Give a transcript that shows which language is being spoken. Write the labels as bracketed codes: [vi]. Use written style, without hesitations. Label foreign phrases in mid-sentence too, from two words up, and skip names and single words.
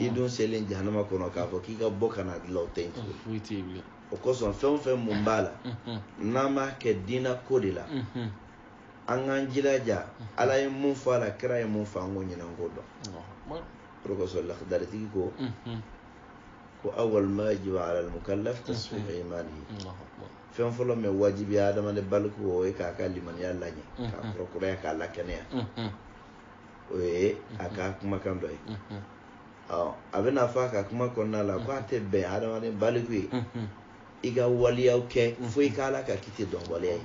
[bm] I dun selen jahanama kɔnɔ k'a fɔ k'i ka bɔ ka na dilan o tɛ yen tugun. O kosɔn fɛn o fɛn mun b'a la n'an b'a kɛ diinɛ ko de la an k'an jilaja. Ala ye mun fɔ a la, kira ye mun fɔ an k'o ɲinɛ an k'o dɔn. O de kosɔn lakidaritigi ko [ar] أول ما يجب على المكلف تصحيح إيمانه. [bm] Fɛn fɔlɔ min wajibi adamaden baliku o ye k'a ka limaniya laɲɛ k'a kɔrɔkuraya k'a lakɛnɛya. O ye a ka kumakan dɔ ye. A bɛna fɔ a ka kuma kɔnɔna la ko a tɛ bɛn adamaden baliku ye i ka waliyaw kɛ fo i k'Ala ka kiti dɔn waliya ye.